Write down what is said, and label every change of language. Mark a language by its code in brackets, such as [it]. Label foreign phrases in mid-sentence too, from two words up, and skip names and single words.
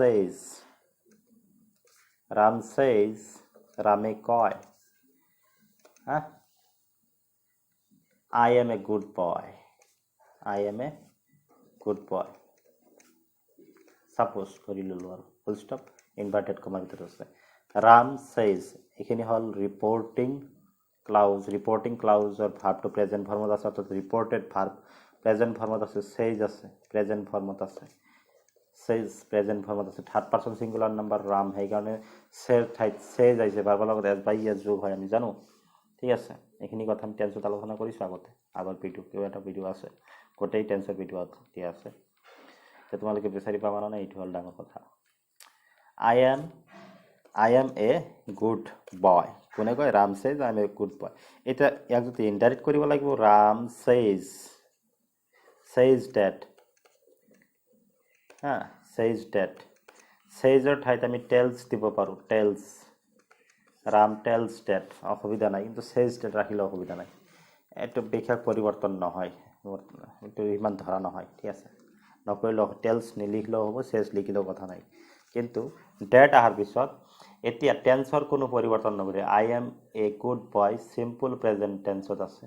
[as] সেজ ৰামে কয় [en] I am a good boy [as] সাপোজ কৰি ল'লোঁ আৰু [en] full stop inverted comma [as] ভিতৰত আছে ৰাম সেজ এইখিনি হ'ল [en] reporting clause verb present form [as] আছে অৰ্থাৎ [en] reported verb present form [as] আছে সেজ আছে [en] present form [as] আছে [en] third person singular number [as] ৰাম সেইকাৰণে সেজ আহিছে ভাৰ্বৰ লগত এছ বাই এছ যোগ হয় আমি জানো ঠিক আছে এইখিনি কথা আমি টেন্সত আলোচনা কৰিছোঁ আগৰ এটা ভিডিঅ' আছে গোটেই টেন্সৰ ভিডিঅ' দিয়া আছে তোমালোকে বিচাৰি পাবা মানে এইটো হ'ল ডাঙৰ কথা [en] I am a good boy [as] কোনে কয় ৰাম সেজ [en] I am a good boy [as] এতিয়া ইয়াক যদি ইনডাইৰেক্ট কৰিব লাগিব ৰাম [en] says that [as] saysৰ ঠাইত আমি tells দিব পাৰোঁ ৰাম [en] tells that [as] অসুবিধা নাই কিন্তু [en] says that [as] ৰাখিলে অসুবিধা নাই এইটো বিশেষ পৰিৱৰ্তন নহয়, এইটো ইমান ধৰা নহয়, ঠিক আছে। নকৰিলেও টেলছ নিলিখিলেও হ'ব, চেছ লিখিলেও কথা নাই। কিন্তু ডেট অহাৰ পিছত এতিয়া টেন্সৰ কোনো পৰিৱৰ্তন নকৰে। [en] I am a good boy simple present tense আছে।